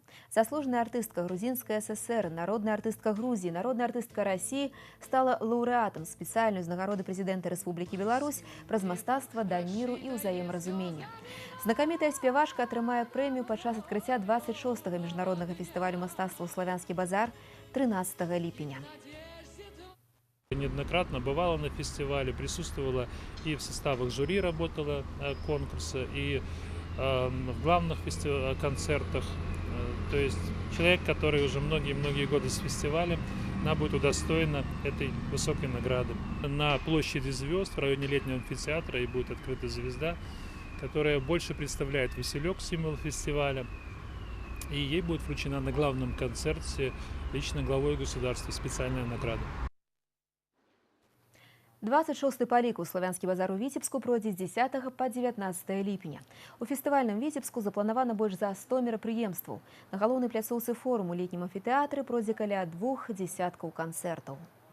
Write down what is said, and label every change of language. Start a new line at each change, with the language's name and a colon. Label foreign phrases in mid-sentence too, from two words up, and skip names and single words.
Belarusian: Заслужаная артыстка грузінскай ССР, народная артыстка Грузии, народная артыстка России стала лаўрэатам спецыяльнай узнагароды прэзідэнта Рэспублікі Беларусь праз мастацтва да міру і ўзаемразумення. Знакамітая спявачка атрымае прэмію падчас адкрыцця 26-го міжнароднага фестывалю мастацтва «Славянскі базар» 13 ліпеня.
Russian: Неоднократно бывала на фестивале, присутствовала и в составах жюри работала конкурса, и в главных концертах. То есть человек, который уже многие-многие годы с фестивалем, она будет удостоена этой высокой награды. На площади звезд в районе летнего амфитеатра и будет открыта звезда, которая больше представляет Василек, символ фестиваля. И ей будет вручена на главном концерте лично главой государства специальная награда.
Belarusian: 26-й па ліку «Славянскі базар» у Віцебску пройдзе з 10 па 19 ліпеня. У фестывальным Віцебску запланавана больш за 100 мерапрыемстваў. На галоўнай пляцоўцы форуму летнім амфітэатры пройдзе каля 2 десяткаў канцэртаў.